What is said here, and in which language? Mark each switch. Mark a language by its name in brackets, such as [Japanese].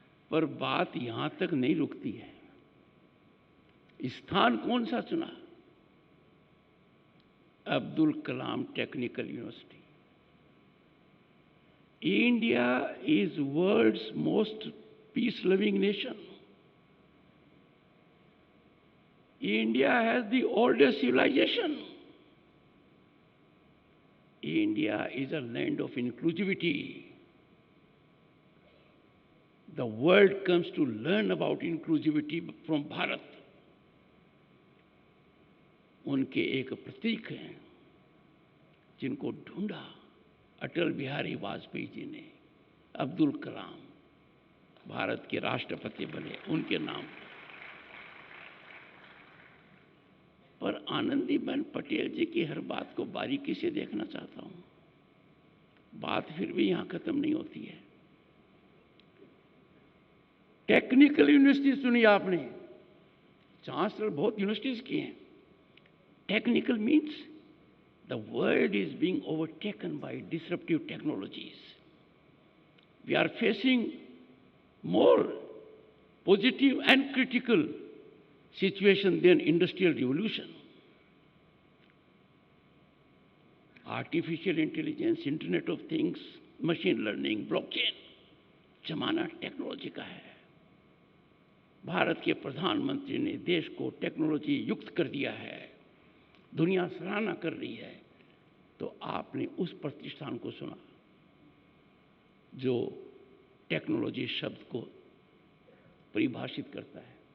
[Hindi] पर बात यहां तक नहीं रुकती है। स्थान कौन सा चुना? Abdul Kalam technical university. [English] India is world's most peace loving nation. India has the oldest civilization. India is a land of inclusivity. The world comes to learn about inclusivity from Bharat. [Hindi] उनके एक प्रतीक हैं जिनको ढूंढा अटल बिहारी वाजपेयी जी ने। अब्दुल कलाम भारत के राष्ट्रपति बने उनके नाम पर। आनंदीबेन पटेल जी की हर बात को बारीकी से देखना चाहता हूं। बात फिर भी यहां खत्म नहीं होती है। टेक्निकल यूनिवर्सिटी सुनी आपने। चांसलर बहुत यूनिवर्सिटीज की हैं। [English] Technical means the world is being overtaken by disruptive technologies. We are facing more positive and critical situation than industrial revolution. Artificial intelligence, Internet of Things, machine learning, blockchain, [Hindi] जमाना technology का है। भारत के प्रधानमंत्री ने देश को टेक्नोलॉजी युक्त कर दिया है। दुनिया सराहना कर रही है। तो आपने उस प्रतिष्ठान को सुना जो टेक्नोलॉजी शब्द को परिभाषित करता है।